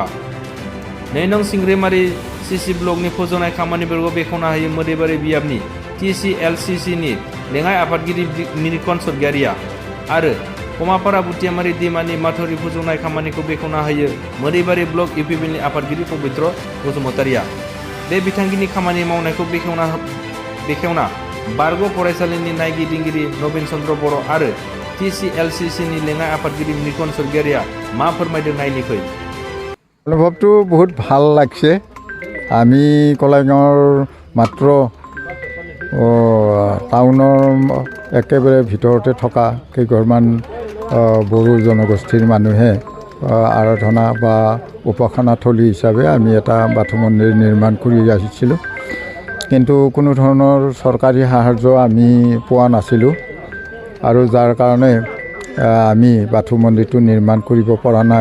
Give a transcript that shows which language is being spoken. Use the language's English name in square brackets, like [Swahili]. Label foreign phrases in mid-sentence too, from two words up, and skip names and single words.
[Bodo] 2 नं सिंग्रिमारि सिसि ब्लकनि फोजौनाय खामानिफोरखौ बेखेवना होयो मोदैबारि बियाबनि TCLCCनि लेङाइ आफादगिरि निरिकन सर्गियारिया आरो कमापारा बुटियामारि दैमानि माथावरि फोजौनाय खामानिखौ बेखेवना होयो मोदैबारि ब्लक इउपिपिएलनि आफादगिरि पबित्र बसुमतारिया। बे बिथांखिनि खामानि मावनायखौ बेखेवना बारग' फरायसालिनि नायगिदिंगिरि नबिन चन्द्र बर' आरो TCLCCनि लेङाइ आफादगिरि निरिकन सर्गियारिया मा फोरमायदों नायनिखै। [Assamese] অনুভৱটো বহুত ভাল লাগছে। আমি কলাগাঁৱৰ মাত্ৰ টাউনৰ একেবাৰে ভিতৰতে থকা কেইঘৰমান বড়ো জনগোষ্ঠীৰ মানুহে আৰাধনা বা উপাসনাথলী হিচাপে আমি এটা বাথৌ মন্দিৰ নিৰ্মাণ কৰি আহিছিলোঁ, কিন্তু কোনো ধৰণৰ চৰকাৰী সাহায্য আমি পোৱা নাছিলোঁ আৰু যাৰ কাৰণে আমি বাথৌ মন্দিৰটো নিৰ্মাণ কৰিব পৰা নাই।